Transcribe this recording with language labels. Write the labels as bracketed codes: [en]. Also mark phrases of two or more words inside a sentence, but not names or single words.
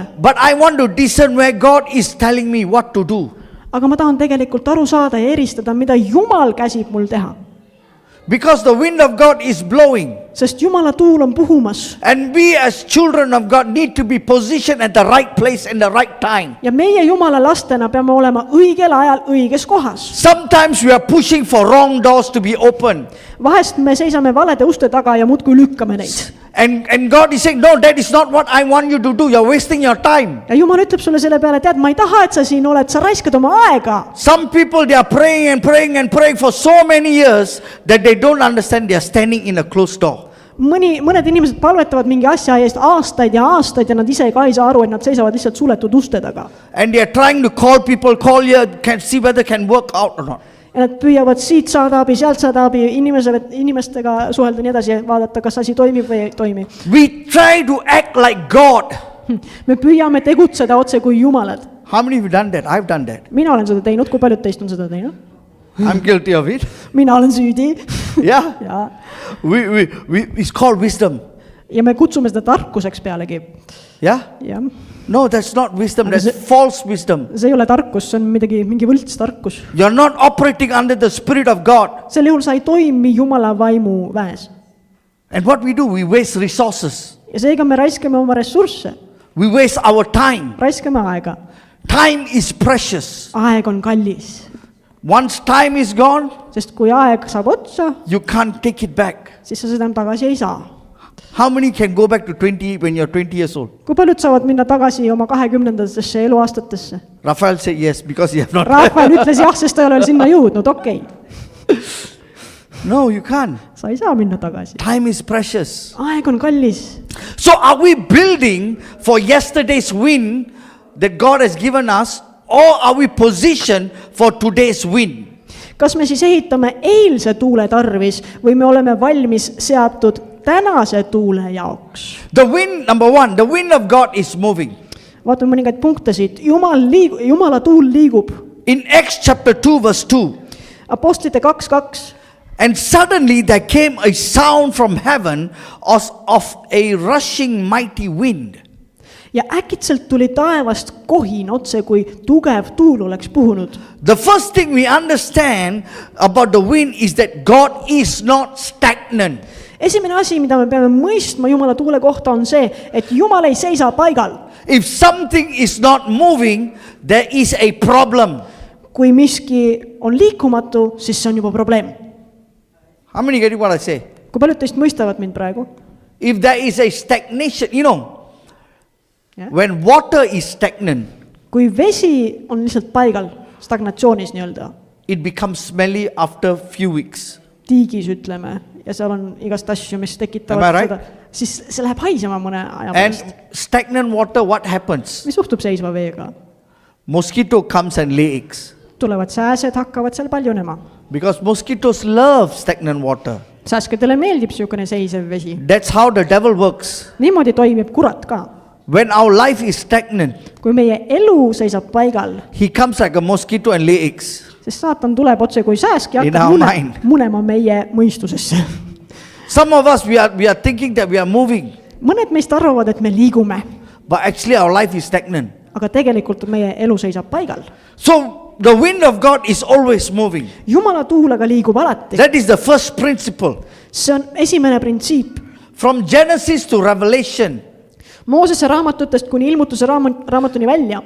[en] But I want to discern where God is telling me what to do. [et] Aga ma tahan tegelikult aru saada ja eristada, mida Jumal käsib mul teha. [en] Because the wind of God is blowing. [et] Sest Jumala tuul on puhumas. [en] And we as children of God need to be positioned at the right place and the right time. [et] Ja meie Jumala lastena peame olema õigel ajal õiges kohas. [en] Sometimes we are pushing for wrong doors to be open. [et] Vahest me seisame valede uste taga ja muudkui lükkame neid. [en] And God is saying, no, that is not what I want you to do. You're wasting your time. [et] Ja Jumal ütleb sulle selle peale, tead, ma ei taha, et sa siin oled, sa raiskad oma aega. [en] Some people, they are praying and praying and praying for so many years that they don't understand they are standing in a closed door. [et] Mõned inimesed palvetavad mingi asja eest aastaid ja nad ise ka ei saa aru, et nad seisavad lihtsalt suletud uste taga. [en] And they are trying to call here, can see whether can work out or not. [et] Ja nad püüavad siit saada abi, sealt saada abi, inimestega suhelda nii edasi ja vaadata, kas asi toimib või ei toimi. [en] We try to act like God. [et] Me püüame tegutseda otse kui Jumalad. [en] How many of you done that? I've done that. [et] Mina olen seda teinud, kui paljud teist on seda teinud? [en] I'm guilty of it. [et] mina olen süüdi [en] Yeah. [et] ja [en] It's called wisdom. [et] me kutsume seda tarkuseks pealegi. [en] Yeah. [et] jah, [en] No, that's not wisdom. That's false wisdom. [et] see ei ole tarkus, see on mingi võltstarkus. [en] You're not operating under the Spirit of God. [et] sel juhul sa ei toimi Jumala vaimu väes. [en] And what we do, we waste resources. [et] ja seega me raiskame oma ressursse, [en] We waste our time. [et] raiskame aega. [en] Time is precious. [et] aeg on kallis, [en] Once time is gone, [et] sest kui aeg saab otsa, [en] you can't take it back. [et] siis sa seda enam tagasi ei saa. [en] How many can go back to 20 when you're 20 years old? [et] kui paljud saavad minna tagasi oma 20-ndatesse eluaastatesse? [en] Raphael said yes, because you have not. [et] Rafael ütles jah, sest ta ei ole veel sinna jõudnud, okei. [en] No, you can't. [et] sa ei saa minna tagasi. [en] Time is precious. [et] aeg on kallis. [en] So are we building for yesterday's win that God has given us, or are we positioned for today's win? [et] kas me siis ehitame eilse tuule tarvis või me oleme valmis seatud tänase tuule jaoks? [en] The wind, number one, the wind of God is moving. [et] vaatame mõningaid punkte siit. Jumala tuul liigub. [en] In Acts chapter 2 verse 2, [et] Apostlite 2:2. [en] and suddenly there came a sound from heaven as of a rushing mighty wind. [et] ja äkitselt tuli taevast kohin, otse kui tugev tuul oleks puhunud. [en] The first thing we understand about the wind is that God is not stagnant. [et] esimene asi, mida me peame mõistma Jumala tuule kohta, on see, et Jumal ei seisa paigal. [en] If something is not moving, there is a problem. [et] kui miski on liikumatu, siis see on juba probleem. [en] How many get what I say? [et] kui paljud teist mõistavad mind praegu? [en] If there is a stagnation, [et] Jah. [en] when water is stagnant, [et] kui vesi on lihtsalt paigal, stagnatsioonis nii-öelda, [en] it becomes smelly after few weeks. [et] tiigis ütleme, ja seal on igast asju, mis [en] Am I [et] tekitavad [en] right? [et] seda, siis see läheb haisema mõne aja [en] And [et] pärast. [en] stagnant water, what happens? [et] mis juhtub seisva veega? [en] Mosquito comes and lay eggs. [et] tulevad sääsed, hakkavad seal paljunema. [en] Because mosquitoes love stagnant water. [et] sääskedele meeldib niisugune seisev vesi. [en] That's how the devil works. [et] niimoodi toimib kurat ka. [en] When our life is stagnant, [et] kui meie elu seisab paigal, [en] he comes like a mosquito and lay eggs. [et] sest saatan tuleb otse kui sääsk ja [en] In [et] hakkab [en] our mind. [et] munema meie mõistusesse. [en] Some of us, we are thinking that we are moving, [et] mõned meist arvavad, et me liigume, [en] but actually our life is stagnant. [et] aga tegelikult meie elu seisab paigal. [en] So the wind of God is always moving. [et] Jumala tuul aga liigub alati. [en] That is the first principle. [et] see on esimene printsiip. [en] From Genesis to Revelation, [et] Moosese raamatutest kuni ilmutuse raamatuni välja